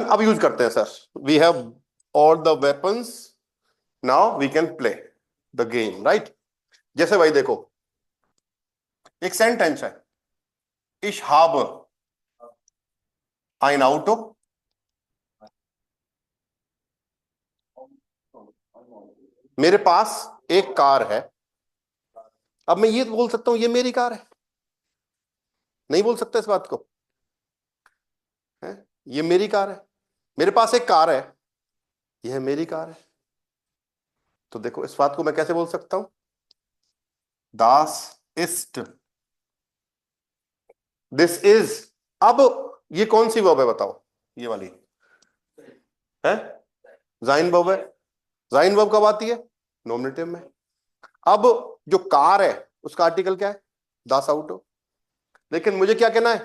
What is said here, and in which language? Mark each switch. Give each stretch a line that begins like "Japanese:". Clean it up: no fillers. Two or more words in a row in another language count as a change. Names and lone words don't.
Hindi: अब यूज करते हैं सर,
English: We have all the weapons, now we can play the game, right?
Hindi: जैसे भाई देखो, एक सेंटेंस है,
German: Ich habe ein Auto।
Hindi: मेरे पास एक कार है। अब मैं ये बोल सकता हूं ये मेरी कार है? नहीं बोल सकता इस बात को, है? ये मेरी कार है, मेरे पास एक कार है, यह मेरी कार है। तो देखो इस बात को मैं कैसे बोल सकता हूं?
German: Das ist,
English: This is.
Hindi: अब ये कौन सी वर्ब है बताओ? ये वाली है, जाइन वर्ब है। जाइन वर्ब कब आती है? नॉमिनेटिव में। अब जो कार है उसका आर्टिकल क्या है?
German: das Auto.
Hindi: लेकिन मुझे क्या कहना है?